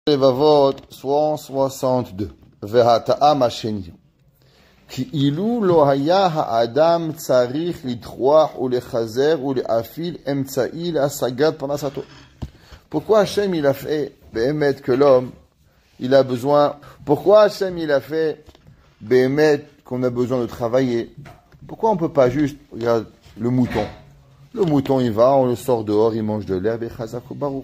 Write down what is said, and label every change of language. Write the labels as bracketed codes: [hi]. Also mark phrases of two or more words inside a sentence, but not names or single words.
[he] לבבות 162 והטעם השני כי אילו לא היה האדם צריך לטרוח ולחזר ולהפעיל אמצעי להשגת פרנסתו. [fr] Pourquoi Hachem il a fait באמת que l'homme il a besoin, pourquoi Hachem il a fait באמת qu'on a besoin de travailler? Pourquoi on ne peut pas juste, regarde le mouton, il va, on le sort dehors, il mange de l'herbe et [he] חזק וברוך.